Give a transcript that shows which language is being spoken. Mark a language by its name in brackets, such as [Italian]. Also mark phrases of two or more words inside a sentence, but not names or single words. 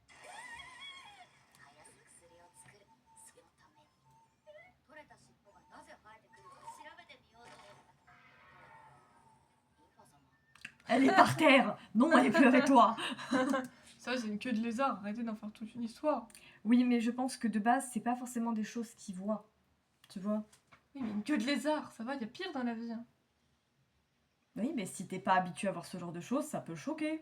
[Japanese] 早く薬を作るそのために取れた尻尾がなぜ生えてくるか調べてみようと思ったリファ様 [French] Elle est par terre. Non, elle est plus avec toi. Ça, c'est une queue de lézard, arrêtez d'en faire toute une histoire. Oui, mais je pense que de base, c'est pas forcément des choses qu'ils voient. Tu vois? Oui, mais une queue de lézard, ça va, y a pire dans la vie. Hein. Oui, mais si t'es pas habitué à voir ce genre de choses, ça peut choquer.